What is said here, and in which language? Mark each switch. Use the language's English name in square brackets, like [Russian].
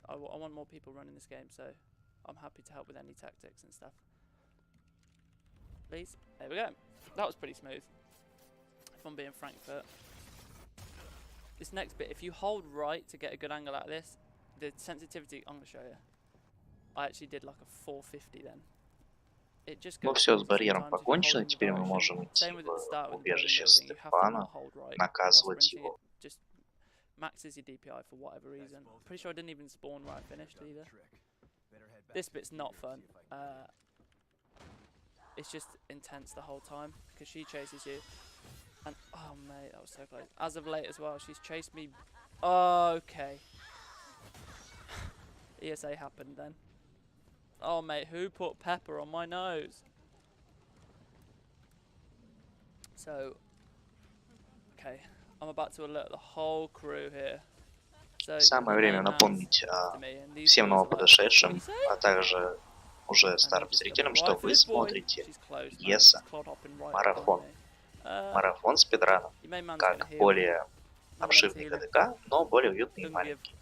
[English] I want more people running this game, so I'm happy to help with any tactics and stuff. Please. There we go. That was pretty smooth, if I'm being Frankfurt. This next bit, if you hold right to get a good angle out of this, the sensitivity, I'm going to show you. I actually did like a 450 then. [Russian] Ну все, с барьером покончено, теперь мы можем идти в убежище Стефана, наказывать его. [English] Just maxes your DPI for whatever reason. Pretty sure I didn't even spawn where I finished either. This bit's not fun. It's just intense the whole time because she chases you. And oh mate, that was so close. As of late as well, she's chased me. Okay. ESA happened then. Oh mate, who put pepper on my nose? So, okay, I'm about to alert the whole crew here. So [Russian] Самое время напомнить всем новоподошедшим, а также уже старым зрителям, что вы смотрите ESA марафон. Марафон спидранов, как более обширный ГДК, но более уютный и маленький.